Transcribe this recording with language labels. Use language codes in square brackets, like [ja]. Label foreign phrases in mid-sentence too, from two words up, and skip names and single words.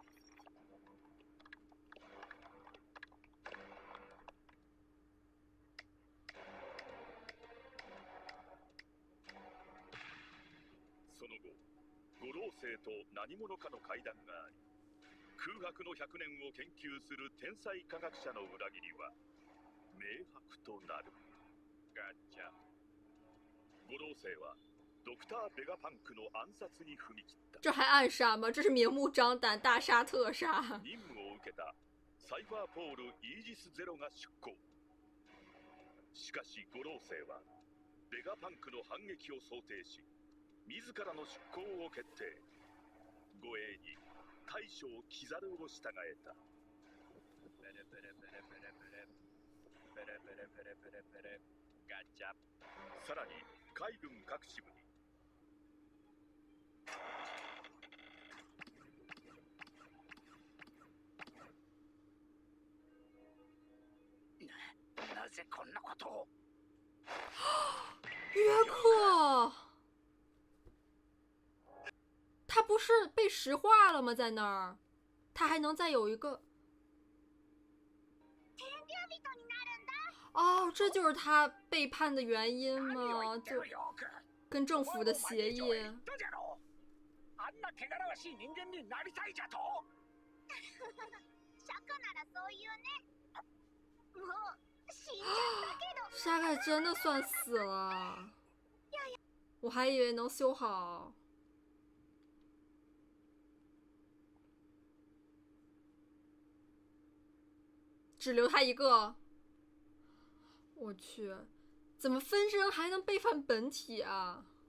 [ja] その後、五老星と何者かの会談があり、空白の100年を研究する天才科学者の裏切りは明白となる。ガッチャ。五老星はドクター・ベガパンクの暗殺に踏み切った。 [zh] 这还暗杀吗？这是明目张胆大杀特杀。 [ja] 任務を受けたサイファーポール・イージスゼロが出航。しかし五老星はベガパンクの反撃を想定し、自らの出航を決定。護衛に大将キザルを従えた。ペレペレペレペレペレペレペレペレペレペレガチャ。さらに海軍各支部になぜこんなことを。 [zh] 约克，他不是被石化了吗？在那儿，他还能再有一个。哦，这就是他背叛的原因吗？就跟政府的协议。 [ja] あんな汚らわしい人間になりたいじゃと。シャカならそういうね。もう死んじゃったけど。 [zh] 沙盖真的算死了，我还以为能修好。只留他一个，我去，怎么分身还能背叛本体啊？